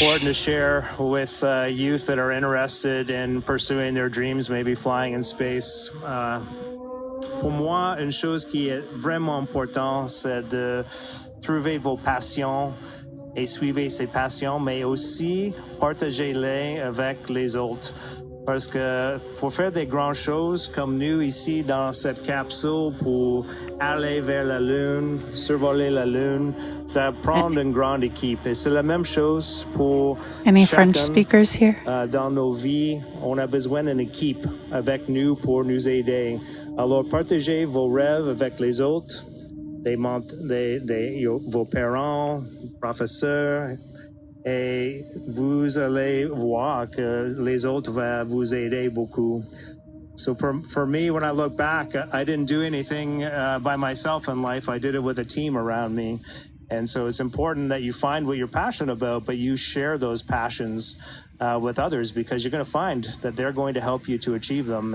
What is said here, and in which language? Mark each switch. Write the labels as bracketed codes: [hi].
[en] important to share with youth that are interested in pursuing their dreams, maybe flying in space? [fr] Pour moi, une chose qui est vraiment importante, c'est de trouver vos passions et suivre ces passions, mais aussi partagez-les avec les autres. Parce que pour faire des grandes choses comme nous ici dans cette capsule, pour aller vers la Lune, survoler la Lune, ça prend une grande équipe. Et c'est la même chose pour [en] Any [fr] chacun, [en] French speakers here? [fr] dans nos vies. On a besoin d'une équipe avec nous pour nous aider. Alors partagez vos rêves avec les autres, vos parents, professeurs, et vous allez voir que les autres vont vous aider beaucoup. [en] So for me, when I look back, I didn't do anything by myself in life. I did it with a team around me. And so it's important that you find what you're passionate about, but you share those passions with others, because you're going to find that they're going to help you to achieve them.